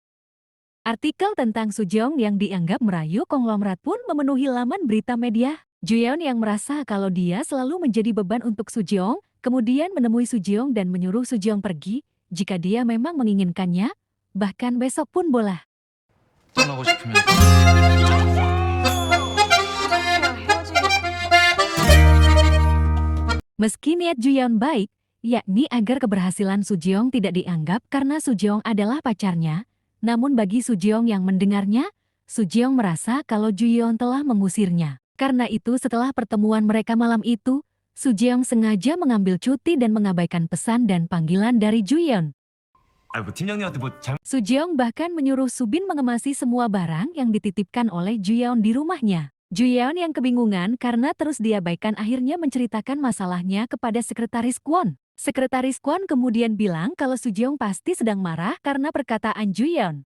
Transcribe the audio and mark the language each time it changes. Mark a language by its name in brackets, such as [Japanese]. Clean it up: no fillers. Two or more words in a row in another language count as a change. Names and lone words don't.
[Indonesian] Artikel tentang Sujeong yang dianggap merayu konglomerat pun memenuhi laman berita media. Juyeon yang merasa kalau dia selalu menjadi beban untuk Sujeong, kemudian menemui Sujeong dan menyuruh Sujeong pergi jika dia memang menginginkannya, bahkan besok pun boleh. [Korean] 떠나고 싶으면 [Indonesian] Meski niat Juyeon baik, yakni agar keberhasilan Sujeong tidak dianggap karena Sujeong adalah pacarnya, namun bagi Sujeong yang mendengarnya, Sujeong merasa kalau Juyeon telah mengusirnya. Karena itu setelah pertemuan mereka malam itu, Sujeong sengaja mengambil cuti dan mengabaikan pesan dan panggilan dari Juyeon. [Korean] 아니 뭐 팀장님한테 뭐 잘못 [Indonesian] Sujeong bahkan menyuruh Subin mengemasi semua barang yang dititipkan oleh Juyeon di rumahnya. Juyeon yang kebingungan karena terus diabaikan akhirnya menceritakan masalahnya kepada Sekretaris Kwon. Sekretaris Kwon kemudian bilang kalau Sujeong pasti sedang marah karena perkataan Juyeon.